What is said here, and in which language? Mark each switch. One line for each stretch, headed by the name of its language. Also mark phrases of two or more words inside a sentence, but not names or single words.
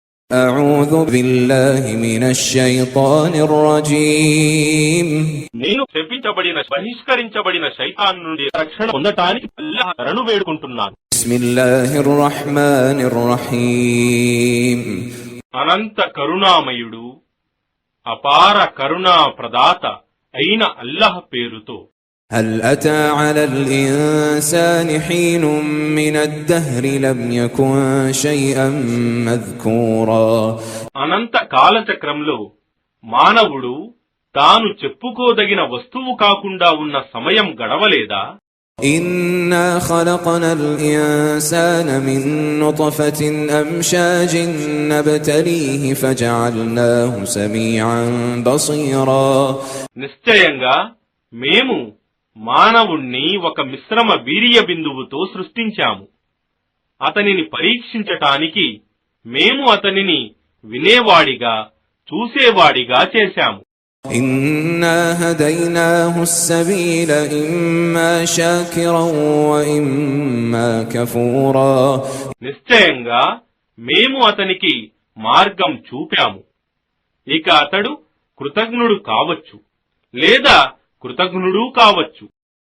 Arabic: أعوذ بالله من الشيطان الرجيم
Telugu: నేను శపించబడిన బహిష్కరించబడిన శైతాన్ నుండి రక్షణ పొందటానికి అల్లాహ్ శరణు వేడుకుంటున్నాను.
Arabic: بسم الله الرحمن الرحيم
Telugu: అనంత కరుణామయుడు అపార కరుణా ప్రదాత అయిన అల్లాహ్ పేరుతో.
Arabic: هل أتى على الإنسان حين من الدهر لم يكن شيئا مذكورا
Telugu: అనంత కాలచక్రంలో మానవుడు తాను చెప్పుకోదగిన వస్తువు కాకుండా ఉన్న సమయం గడవలేదా?
Arabic: إنا خلقنا الإنسان من نطفة أمشاج نبتليه فجعلناه سميعا بصيرا
Telugu: నిశ్చయంగా మేము మానవుణ్ణి ఒక మిశ్రమ వీర్య బిందువుతో సృష్టించాము. అతనిని పరీక్షించటానికి మేము అతనిని వినేవాడిగా చూసేవాడిగా చేశాము.
Arabic: إنا هديناه السبيل إما شاكرا وإما كفورا
Telugu: నిశ్చయంగా మేము అతనికి మార్గం చూపాము. ఇక అతడు కృతజ్ఞుడు కావచ్చు లేదా కృతజ్ఞుడు కావచ్చు.